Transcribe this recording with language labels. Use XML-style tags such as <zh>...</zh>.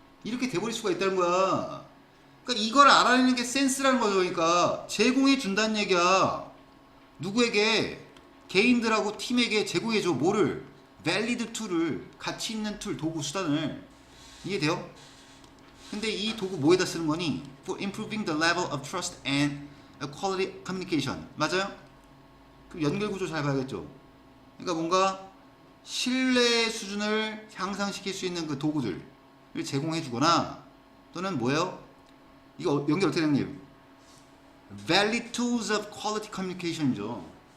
<ko>이렇게 돼버릴 수가 있다는 거야. 그러니까 이걸 알아내는 게 센스라는 거죠. 그러니까 제공해 준다는 얘기야. 누구에게? 개인들하고 팀에게 제공해줘. 뭐를?</ko> <en>valid tool</en> <ko>을, 가치 있는 툴, 도구, 수단을. 이해돼요? 근데 이 도구 뭐에다 쓰는 거니?</ko> <en>For improving the level of trust and quality communication.</en> <ko>맞아요? 그럼 연결 구조 잘 봐야겠죠? 그러니까 뭔가 신뢰 수준을 향상시킬 수 있는 그 도구들을 제공해 주거나, 또는 뭐예요? 이거 연결 어떻게 되는</ko> <en>valid tools of quality communication</en> <ko>이죠.</ko>